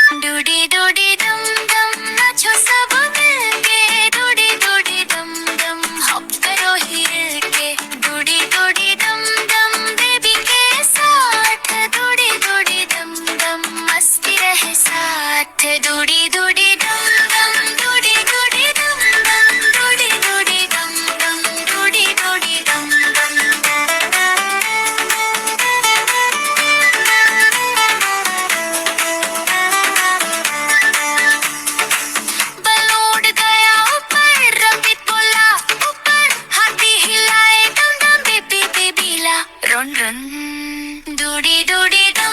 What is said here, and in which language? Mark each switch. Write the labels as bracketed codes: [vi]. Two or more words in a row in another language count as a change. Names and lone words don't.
[hi] डूडी डूडी दम दम नाचो सब मिलके डूडी डूडी दम दम हॉप करो हिल के डूडी डूडी दम दम बेबी के साथ डूडी डूडी दम दम मस्ती रहे साथ डूडी डूडी दम दम डूडी डूडी दम दम डूडी डूडी दम दम डूडी डूडी दम दम बलून गया ऊपर रबित बोला ऊपर हाथी हिलाए दम दम बेबी बेबीला [en] run run [hi] डूडी डूडी